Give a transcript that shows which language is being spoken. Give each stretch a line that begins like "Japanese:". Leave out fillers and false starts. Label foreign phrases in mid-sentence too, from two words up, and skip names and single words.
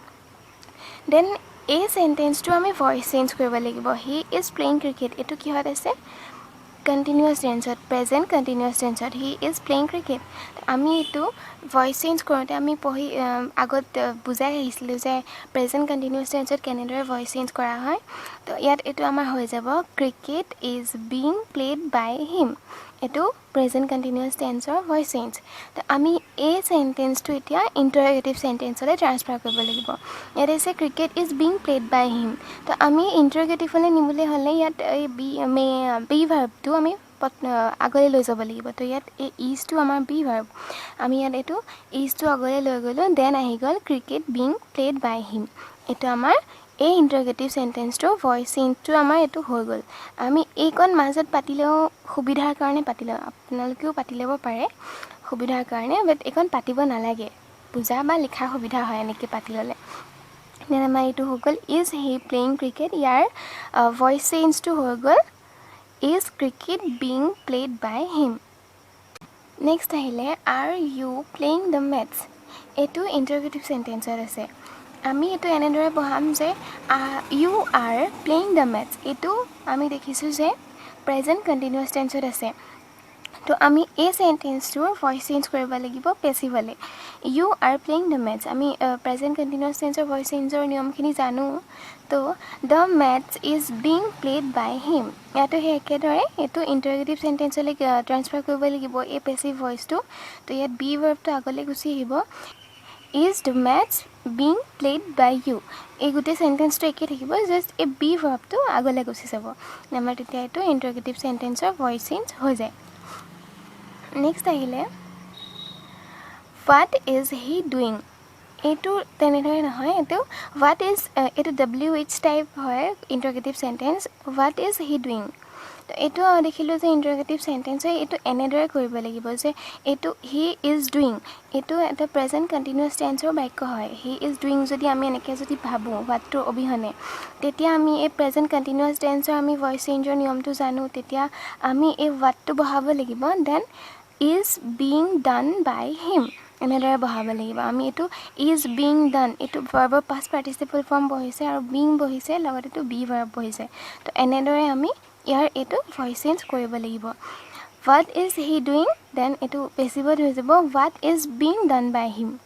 Assamese: দেন এই চেণ্টেন্সটো আমি
English: voice change
Assamese: কৰিব লাগিব
English: he is playing cricket
Assamese: এইটো কিহত আছে
English: continuous tense present continuous tense he is playing cricket
Assamese: আমি এইটো
English: voice change
Assamese: কৰোঁতে আমি আগত বুজাই আহিছিলোঁ যে
English: present continuous tense
Assamese: কেনেদৰে
English: voice change
Assamese: কৰা হয় তো ইয়াত এইটো আমাৰ হৈ যাব
English: cricket is being played by him
Assamese: এইটো
English: present continuous tense voice change
Assamese: তো আমি এই চেণ্টেন্সটো এতিয়া
English: interrogative sentence transfer
Assamese: কৰিব লাগিব ইয়াত আছে
English: cricket is being played by him
Assamese: তো আমি ইণ্টাৰগেটিভলৈ নিবলৈ হ'লে ইয়াত এই
English: be verb
Assamese: আমি আগলৈ লৈ যাব লাগিব তো ইয়াত এই ইজটো আমাৰ বি ভাৰ্ব আমি ইয়াত এইটো ইজটো আগলৈ লৈ গ'লোঁ দেন আহি গ'ল
English: cricket being played by him
Assamese: এইটো আমাৰ এই
English: interrogative sentence voice change
Assamese: আমাৰ এইটো হৈ গ'ল আমি এইকণ মাজত পাতিলেও সুবিধাৰ কাৰণে পাতিলেও আপোনালোকেও পাতি ল'ব পাৰে সুবিধাৰ কাৰণে বাট এইকণ পাতিব নালাগে বুজা বা লিখাৰ সুবিধা হয় এনেকৈ পাতি ল'লে দেন আমাৰ এইটো হৈ গ'ল
English: is he playing cricket
Assamese: ইয়াৰ
English: voice change
Assamese: হৈ গ'ল
English: is cricket being played by him
Assamese: নেক্সট আহিলে
English: are you playing the maths
Assamese: এইটো
English: interrogative sentence
Assamese: আছে আমি এইটো এনেদৰে পঢ়াম যে
English: you are playing the maths
Assamese: এইটো আমি দেখিছোঁ যে
English: present continuous tense
Assamese: আছে তো আমি এই চেণ্টেন্সটোৰ
English: voice change
Assamese: কৰিব লাগিব পেচিভলৈ
English: you are playing the maths
Assamese: আমি
English: present continuous tense voice change
Assamese: নিয়মখিনি জানো তো
English: the maths is being played by him
Assamese: ইয়াতো সেই একেদৰে এইটো
English: interrogative sentence transfer
Assamese: কৰিব লাগিব এই
English: passive voice
Assamese: তো ইয়াত
English: be verb
Assamese: আগলৈ গুচি আহিব
English: is the maths being played by you
Assamese: এই গোটেই চেণ্টেন্সটো একেই থাকিব জাষ্ট এই
English: be verb
Assamese: আগলৈ গুচি যাব আমাৰ তেতিয়া এইটো
English: interrogative sentence voice change
Assamese: হৈ যায় নেক্সট আহিলে
English: what is he doing
Assamese: এইটো তেনেদৰে নহয় এইটো
English: what is
Assamese: এইটো
English: WH type
Assamese: হয়
English: interrogative sentence what is he doing
Assamese: তো এইটো দেখিলোঁ যে
English: interrogative sentence
Assamese: হয় এইটো এনেদৰে কৰিব লাগিব যে এইটো
English: he is doing
Assamese: এইটো এটা
English: present continuous tense
Assamese: বাক্য হয়
English: he is doing
Assamese: যদি আমি এনেকৈ যদি ভাবোঁ হোৱাটটোৰ অবিহনে তেতিয়া আমি এই
English: present continuous tense
Assamese: আমি
English: voice change
Assamese: নিয়মটো জানো তেতিয়া আমি এই হোৱাটটো বহাব লাগিব
English: then is being done by him
Assamese: এনেদৰে বহাব লাগিব আমি এইটো
English: is being done
Assamese: এইটো ভাৰ্বৰ
English: past participle form
Assamese: বহিছে আৰু বিং বহিছে লগত এইটো
English: be verb
Assamese: বহিছে তো এনেদৰে আমি ইয়াৰ এইটো
English: voice change
Assamese: কৰিব লাগিব
English: what is he doing then
Assamese: এইটো পেচিভত হৈ যাব
English: what is being done by him